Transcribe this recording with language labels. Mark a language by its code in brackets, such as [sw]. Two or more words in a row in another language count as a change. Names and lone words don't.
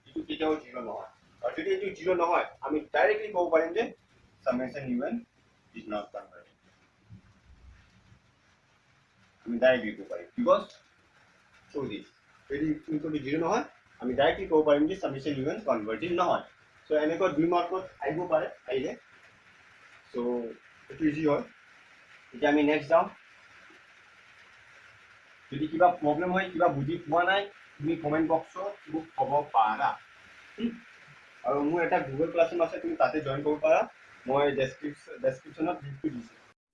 [as] এইটো কেতিয়াও 0 নহয় আৰু যদি এইটো 0 নহয় আমি ডাইৰেক্টলি ক'ব পাৰিম যে [en] summation un is not convergent। [as] আমি ডাইৰেক্টলি ক'ব পাৰিম [en] because show this [as] যদি [en] equal to 0 [as] নহয় আমি ডাইৰেক্টলি ক'ব পাৰিম যে [en] summation un convergent [as] নহয়। so এনেকৈ 2 মাৰ্কত আহিব পাৰে আহিলে so এইটো ইজি হয়। এতিয়া আমি নেক্সট যাওঁ। যদি কিবা প্ৰব্লেম হয় কিবা বুজি পোৱা নাই তুমি [en] comment boxত [as] মোক ক'ব পাৰা আৰু মোৰ এটা গুগল ক্লাছৰুম আছে তুমি তাতে জইন কৰিব পাৰা মই ডেছক্ৰিপশ্যনত লিংকটো দিছোঁ।